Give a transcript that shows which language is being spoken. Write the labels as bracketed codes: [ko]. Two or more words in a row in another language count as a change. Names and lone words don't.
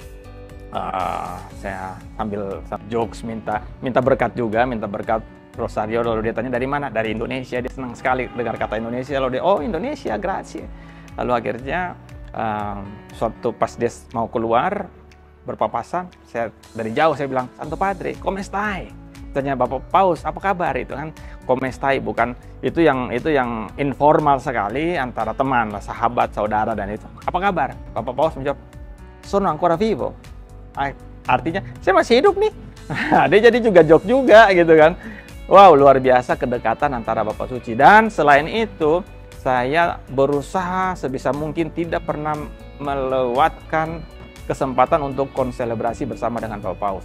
[id] Saya sambil jokes minta berkat juga, minta berkat rosario. Lalu dia tanya dari mana? Dari Indonesia. Dia senang sekali dengar kata Indonesia. Lalu dia, oh Indonesia, grazie. Lalu akhirnya suatu pas dia mau keluar berpapasan, saya dari jauh saya bilang, [it] Santo Padre, come stai? [id] Tanya Bapak Paus, apa kabar? Itu kan [it] come stai, [id] bukan itu yang informal sekali antara teman, sahabat, saudara, dan itu. Apa kabar? Bapak Paus menjawab, [it] sono ancora vivo. [id] Artinya saya masih hidup nih. Dia jadi juga joke juga gitu kan. Wow, luar biasa kedekatan antara Bapak Suci. Dan selain itu, saya berusaha sebisa mungkin tidak pernah melewatkan kesempatan untuk konselebrasi bersama dengan Bapak Paus.